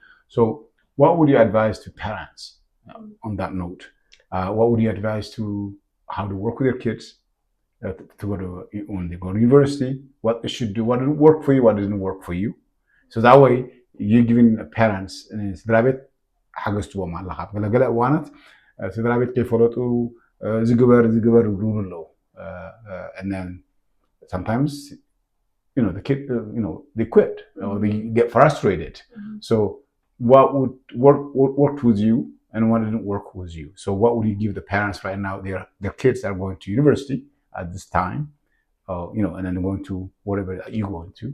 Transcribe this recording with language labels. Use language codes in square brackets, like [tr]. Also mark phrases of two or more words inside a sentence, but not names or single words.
[en] So what would you advise to parents on that note? What would you advise to how to work with your kids to go to when they go to university? What they should do? What didn't work for you? What didn't work for you? So that way you're giving parents [ti] ስድራ ቤት ሓገዝትዎም ኣለኻ ገለገለ እዋናት ስድራ ቤት ከይፈለጡ ዝግበር ይብሉ ኣለዉ. [en] And then sometimes the kid they quit or they get frustrated. So what would work with you and what didn't work with you? So what would you give the parents right now? Their kids are going to university at this time, and then going to whatever you're going to.